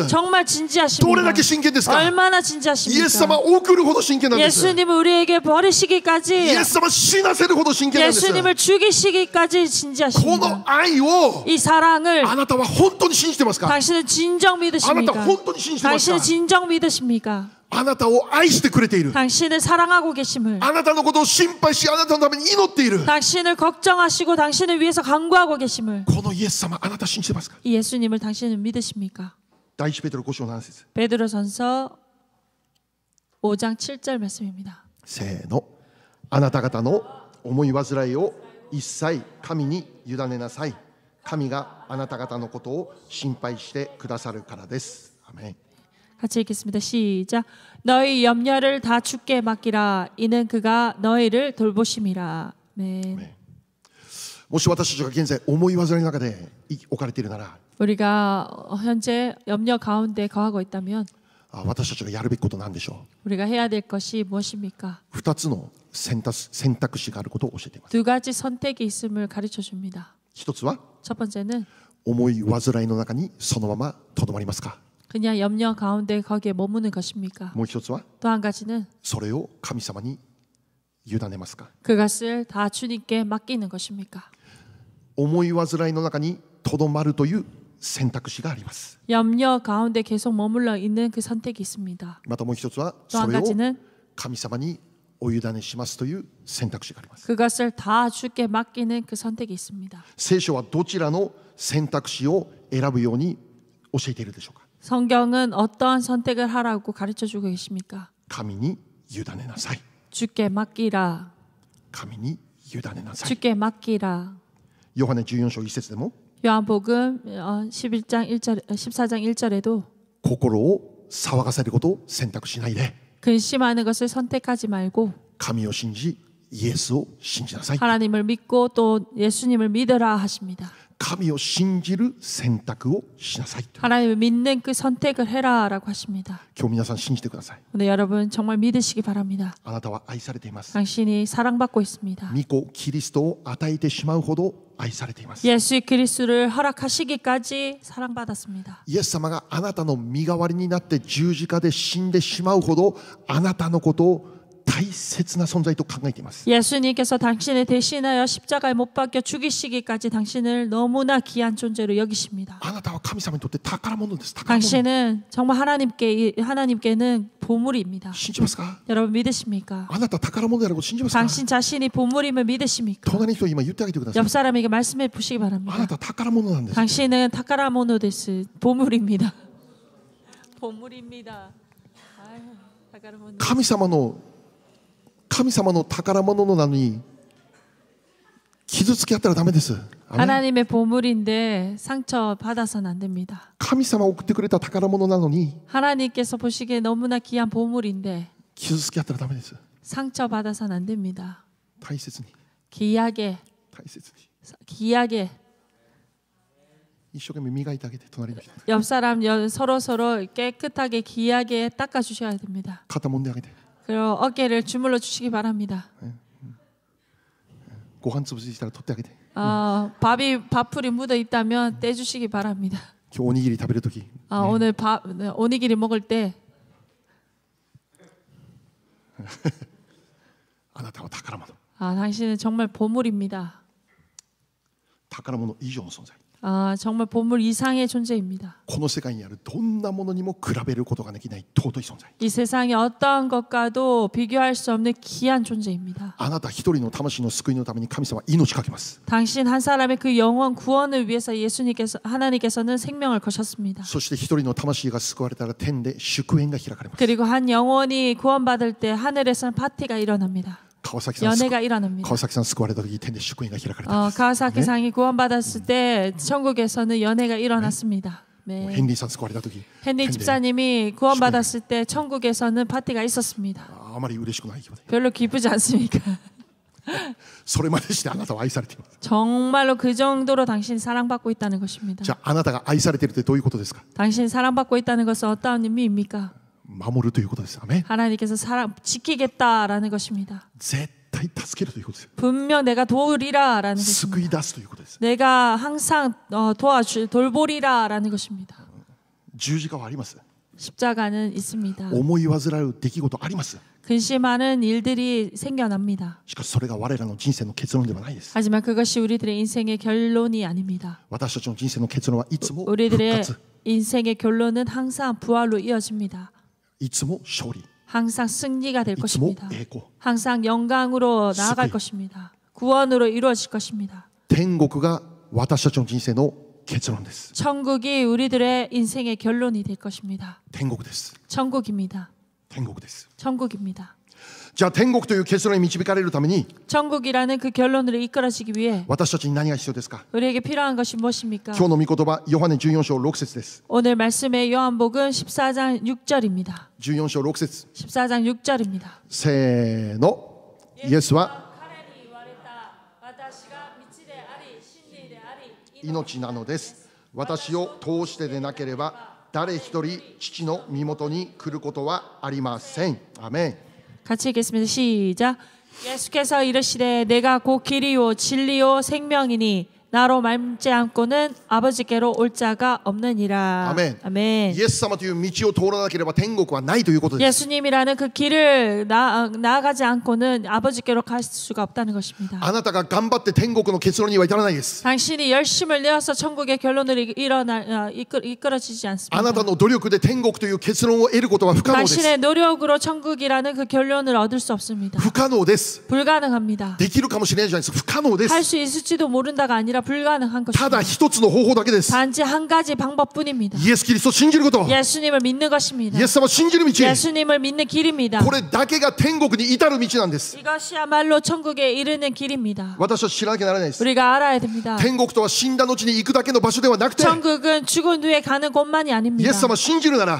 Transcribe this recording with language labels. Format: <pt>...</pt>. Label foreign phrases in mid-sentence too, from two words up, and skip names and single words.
<ko>정말</ko> <ja>どれ</ja> <ko>진지하십니다.</ko> <ja>だけ真剣ですか。</ja> <ko>얼마나</ko> <ja>イエス様</ja> <ko>진지하십니까?</ko> <ja>を送るほど真剣なんです。イ</ja> <ko>예수님을 우리에게 버리시기까지</ko> <ja>エス様死なせるほど真剣なんです。</ja> <ko>예수님을 죽이시기까지</ko> <ja>こ</ja> <ko>진지하십니다.</ko> <ja>の愛を</ja> <ko>이 사랑을</ko> <ja>あなたは本当に信じてますか。</ja> <ko>당신은 진정</ko> <ja>あなた</ja> <ko>믿으십니까?</ko> <ja>本当に信じてますか。</ja> <ko>당신은 진정 믿으십니까?</ko> <ja>あなたを愛してくれている。</ja> <ko>당신을 사랑하고 계심을</ko> <ja>あなたのことを心配しあなたのために祈っている。</ja> <ko>당신을 걱정하시고 당신을 위해서 간구하고 계심을</ko> <ja>このイエス様あなた信じてますか。</ja> <ko>이 예수님을 당신은 믿으십니까?</ko> <ja>第一ペテロ5章7節</ja> <ko>베드로전서 5장 7절 말씀입니다.</ko> <ja>せーの。あなた方の思い煩いを一切神に委ねなさい。神があなた方のことを心配してくださるからです。アメン。</ja> <ko>같이 읽겠습니다. 시작. 너희 염려를 다 주께 맡기라. 이는 그가 너희를 돌보심이라. 아멘.</ko> <ja>もし私たちが現在思い煩いの中で置かれているなら</ja> <ko>우리가 현재 염려 가운데 거하고 있다면</ko> <ja>私たちがやるべきことなんでしょ</ja> <ko>우리가 해야 될 것이 무엇입니까?</ko> <ja>う。2つの選択肢があることを教えています。</ja> <ko>두 가지 선택이 있음을 가르쳐 줍니다.</ko> <ja>一つは</ja> <ko>첫 번째는</ko> <ja>重い煩いの中にそのままとどまりますか。</ja> <ko>그냥 염려 가운데 거기에 머무는 것입니까?</ko> <ja>もう一つは</ja> <ko>또 한 가지는</ko> <ja>それを神様に委ねますか。</ja> <ko>그것을 다 주님께 맡기는 것입니까?</ko> <ja>重い煩いの中にとどまるという選択肢があります。</ja> <ko>염려 가운데 계속 머물러 있는 그 선택이 있습니다.</ko> <ja>またもう一つは</ja> <ko>또</ko> <ja>そ</ja> <ko>한</ko> <ja>れを</ja> <ko>가지는</ko> <ja>神様にお委ねしますという選択肢があります。</ja> <ko>그것을 다 주께 맡기는 그 선택이 있습니다.</ko> <ja>聖書はどちらの選択肢を選ぶように教えているでしょうか。</ja> <ko>성경은 어떠한 선택을 하라고 가르쳐 주고 계십니까?</ko> <ja>神に委ねなさい。</ja> <ko>주께 맡기라.</ko> <ja>神に委ねなさい。</ja> <ko>주께 맡기라.</ko> <ja>ヨハネ14章1節でも</ja> <ko>요한복음 11장 1절 14장 1절에도</ko> <ja>心を騒がせることを選択しないで</ja> <ko>근심하는 것을 선택하지 말고</ko> <ja>神を信じイエスを信じなさい。</ja> <ko>하나님을 믿고 또 예수님을 믿으라 하십니다.</ko> <ja>神を信じる選択をしなさい。</ja> <ko>하나님을 믿는 그 선택을 해라라고 하십니다.</ko> <ja>今日皆さん信じてください。</ja> <ko>오늘 여러분 정말 믿으시기 바랍니다.</ko> <ja>あなたは愛されています。</ja> <ko>당신이 사랑받고 있습니다.</ko> <ja>御子キリストを与えてしまうほど愛されています。</ja> <ko>예수 그리스도를 허락하시기까지 사랑받았습니다.</ko> <ja>イエス様があなたの身代わりになって十字架で死んでしまうほどあなたのことを大切な存在と考えています。</ja> <ko>예수님께서 당신을 대신하여 십자가에 못 박혀 죽이시기까지 당신을 너무나 귀한 존재로 여기십니다.</ko> <ja>あなたは神様にとって宝物です。宝物。</ja> <ko>당신은 정말 하나님께는 보물입니다.</ko> <ja>信じますか？</ja> <ko>여러분 믿으십니까?</ko> <ja>あなた宝物であること信じますか？</ja> <ko>당신 자신이 보물임을 믿으십니까?</ko> <ja>隣の人今言ってあげてください。</ja> <ko>옆 사람에게 말씀해 보시기</ko> <ja>あな</ja> <ko>바랍니다.</ko> <ja>た宝物なんです。</ja> <ko>당신은</ko> <ja>宝物です</ja> <ko>보물입니다. 보물입니다. 아유, 타카라모노.</ko> <ja>神様の宝物なのに傷つけ合ったらダメです。アメン。</ja> <ko>하나님의 보물인데 상처 받아서는 안 됩니다.</ko> <ja>神様を送ってくれた宝物なのに</ja> <ko>하나님께서 보시기에 너무나 귀한 보물인데</ko> <ja>傷つけ合ったらダメです。</ja> <ko>상처 받아서는 안 됩니다.</ko> <ja>大切に</ja> <ko>귀하게</ko> <ja>大切に</ja> <ko>귀하게</ko> <ja>一生懸命磨いてあげて隣の人</ja> <ko>옆 사람 서로 깨끗하게 귀하게 닦아 주셔야 됩니다.</ko> <ja>肩揉んであげて</ja> <ko>그리고 어깨를 주물러 주시기 바랍니다.</ko> <ja>ご飯潰ししたら取ってあげて</ja> <ko>밥풀이 묻어 있다면 떼주시기 바랍니다.</ko> <ja>今日おにぎり食べるとき</ja> <ko>오늘 오니기리 먹을 때</ko> <ja>あなたは宝物</ja> <ko>당신은 정말 보물입니다.</ko> <ja>宝物以上の存在</ja> <ko>정말 보물 이상의 존재입니다.</ko> <ja>この世界にあるどんなものにも比べることができない尊い存在</ja> <ko>이 세상의 어떠한 것과도 비교할 수 없는 귀한 존재입니다.</ko> <ja>あなた一人の魂の救いのために神様は命かけます</ja> <ko>당신 한 사람의 그 영원 구원을 위해서 하나님께서는 생명을 거셨습니다.</ko> <ja>そして一人の魂が救われたら天で祝宴が開かれます</ja> <ko>그리고 한 영혼이 구원받을 때 하늘에서는 파티가 일어납니다.</ko> <ja>川崎さん</ja> <ko>연회가 일어납니다.</ko> <ja>川崎さん救われた時天で祝宴が開かれたんです</ja> <ko>가와사키 상이 구원받았을 때 천국에서는 연회가 일어났습니다. 네.</ko> <ja>ヘンリーさん救われた時</ja> <ko>헨리</ko> <ja>天で</ja> <ko>집사님이 구원받았을 때 천국에서는 파티가 있었습니다.</ko> <ja>あまり嬉しくないよね</ja> <ko>별로 기쁘지 않습니까?</ko> <ja>それまでしてあなたは愛されています</ja> <ko>정말로 그 정도로 당신이 사랑받고 있다는 것입니다.</ko> <ja>じゃああなたが愛されているってどういうことですか</ja> <ko>당신이 사랑받고 있다는 것은 어떠한 의미입니까?</ko> <ja>守るということです。アメン。</ja> <ko>하나님께서 지키겠다라는 것입니다.</ko> <ja>絶対助けるということです。</ja> <ko>분명 내가 도우리라라는</ko> <ja>救い</ja> <ko>것입니다.</ko> <ja>出すということです。</ja> <ko>내가 항상 돌보리라라는 것입니다.</ko> <ja>十字架はあります。</ja> <ko>십자가는 있습니다.</ko> <ja>思い煩う出来事あります。</ja> <ko>근심하는 일들이 생겨납니다.</ko> <ja>しかしそれが我らの人生の結論ではないです。</ja> <ko>하지만 그것이 우리들의 인생의 결론이 아닙니다.</ko> <ja>私たちの人生の結論はいつも復</ja> <ko>우리들의</ko> <ja>活、</ja> <ko>인생의 결론은 항상 부활로 이어집니다.</ko> <ja>いつも勝利、</ja> <ko>항상 승리가 될</ko> <ja>いつも</ja> <ko>것입니다.</ko> <ja>栄光。</ja> <ko>항상 영광으로 나아갈</ko> <ja>스크이.</ja> <ko>것입니다. 구원으로 이루어질 것입니다.</ko> <ja>天国が私たちの人生の結論です。</ja> <ko>천국이 우리들의 인생의 결론이 될 것입니다.</ko> <ja>天国です。</ja> <ko>천국입니다.</ko> <ja>天国です。</ja> <ko>천국입니다.</ko> <ja>じゃあ天国という結論に導かれるために</ja> <ko>천국이라는 그 결론으로 이끌어지기 위해</ko> <ja>私たちに何が必要ですか？</ja> <ko>우리에게 필요한 것이 무엇입니까?</ko> <ja>今日の御言葉、ヨハネ14章6節です。</ja> <ko>오늘 말씀의 요한복음 14장 6절입니다.</ko> <ja>14 章6節。</ja> <ko>14장 6절입니다.</ko> <ja>せーの。イエスは命なのです。私を通してでなければ誰一人父の身元に来ることはありません。アメン。</ja> <ko>같이 읽겠습니다. 시작. 예수께서 이르시되 내가 곧 길이요 진리요 생명이니 나로 말지 않고는 아버지께로 올 자가 없느니라. 아멘. 아멘.</ko> <ja>イエス様という道を通らなければ天国はないということです。</ja> <ko>예수님이라는 그 길을 나아가지 않고는 아버지께로 갈 수가 없다는 것입니다.</ko> <ja>あなたが頑張って天国の結論には至らないです。</ja> <ko>당신이 열심을 내어서 천국의 결론을 이끌어지지</ko> <ja>あ</ja> <ko>않습니다.</ko> <ja>なたの努力で天国という結論を得ることは不可能です。</ja> <ko>당신의 노력으로 천국이라는 그 결론을 얻을 수 없습니다.</ko> <ja>不可能です。</ja> <ko>불가능합니다.</ko> <ja>できるかもしれないじゃないです。不可能です。</ja> <ko>할 수 있을지도 모른다가 아니라 불가능한</ko> <ja>ただ</ja> <ko>것입니다.</ko> <ja>一つの方法だけです。</ja> <ko>단지 한 가지 방법뿐입니다.</ko> <ja>イエス・キリストを信じること。</ja> <ko>예수님을 믿는 것입니다.</ko> <ja>イエス様を信じる道。</ja> <ko>예수님을 믿는 길입니다.</ko> <ja>これだけが天国に至る道なんです。</ja> <ko>이것이야말로 천국에 이르는 길입니다.</ko> <ja>私は知らなきゃならないです。</ja> <ko>우리가 알아야 됩니다.</ko> <ja>天国とは死んだ後に行くだけの場所ではなくて、</ja> <ko>천국은 죽은 후에 가는 곳만이</ko> <ja>イ</ja> <ko>아닙니다.</ko> <ja>エス様を信じるなら、</ja>